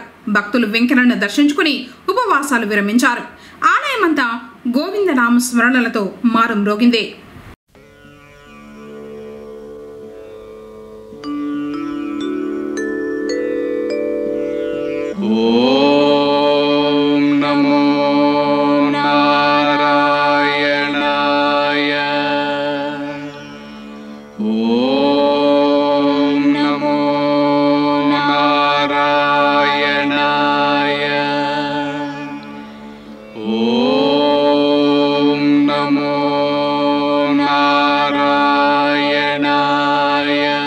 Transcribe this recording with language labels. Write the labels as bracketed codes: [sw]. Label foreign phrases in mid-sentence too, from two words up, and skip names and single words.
[te] భక్తులు వెంకన్నను దర్శించుకుని ఉపవాసాలు విరమించారు. ఆలయమంతా గోవిందనామ స్మరణలతో మారుమ్రోగింది. [sa] ఓం నమో నారాయణాయ. ఓం నమో నారాయణాయ. ఓం నమో నారాయణాయ.